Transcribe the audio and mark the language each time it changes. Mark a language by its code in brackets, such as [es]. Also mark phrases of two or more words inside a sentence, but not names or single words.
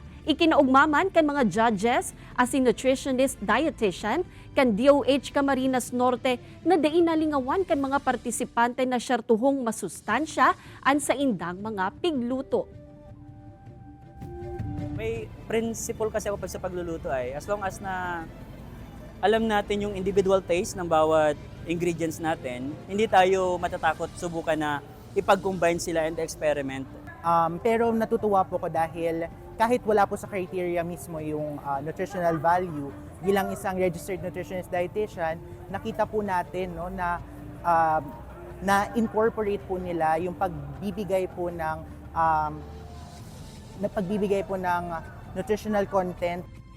[bik] Ikinaugmaman kan mga judges asin [en] nutritionist dietitian [bik] kan DOH Camarines Norte na nalingawan kan mga partisipante na syertuhong masustansya an sa indang mga pigluto. [tl] May principle kasi ako pag sa pagluluto ay [en] as long as [tl] na alam natin yung [en] individual taste [tl] ng bawat ingredients natin, hindi tayo matatakot subukan na ipag-combine sila [en] and experiment. [tl] Pero natutuwa po ko dahil kahit wala po sa criteria mismo yung [en] nutritional value, [tl] bilang isang [en] registered nutritionist dietitian, [tl] nakita po natin na incorporate po nila yung pagbibigay po ng [en] nutritional content